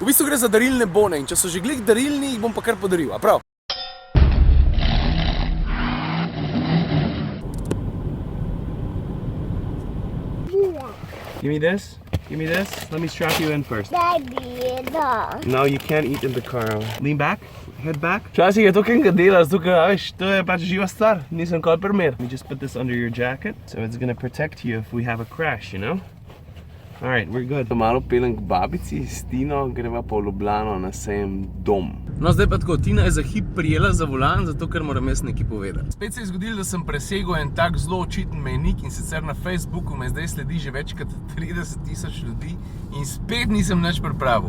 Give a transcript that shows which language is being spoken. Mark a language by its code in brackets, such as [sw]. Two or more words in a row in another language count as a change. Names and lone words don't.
[sl] V bistvu gre za darilne bone in če so že glih darilni, jih bom pa kar podaril, a prav? [en] Give me this. Give me this. Let me strap you in first. Daddy, no. No, you can't eat in the car. Lean back. Head back. [sl] Včasih je to kaj delaš, tukaj, veš, to je pač živa stvar. Nisem kot primer. [en] We just put this under your jacket, so it's gonna protect you if we have a crash, you know? Alright, we're good. [sl] Malo pelem k babici s Tino, greva pa v Ljubljano na sejem Dom. No, zdaj pa tako, Tina je za hip prijela za volan, zato ker moram jaz nekaj povedati. Spet se je zgodilo, da sem presegel en tak zelo očiten mejnik in sicer na Facebooku me zdaj sledi že več kot 30.000 ljudi in spet nisem nič pripravil.